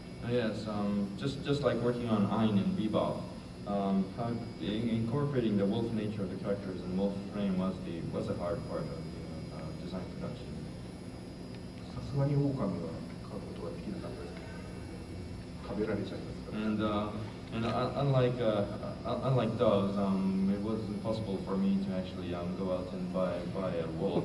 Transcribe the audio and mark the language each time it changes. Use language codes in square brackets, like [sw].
[en] Yes, just like working on Ein and Bebop, incorporating the wolf nature of the characters in Wolf's Rain was a hard part of the design production. [ja] さすがに狼は描くことができなかったです。食べられちゃいますから。 [en] And unlike dogs, it wasn't possible for me to actually go out and buy a wolf.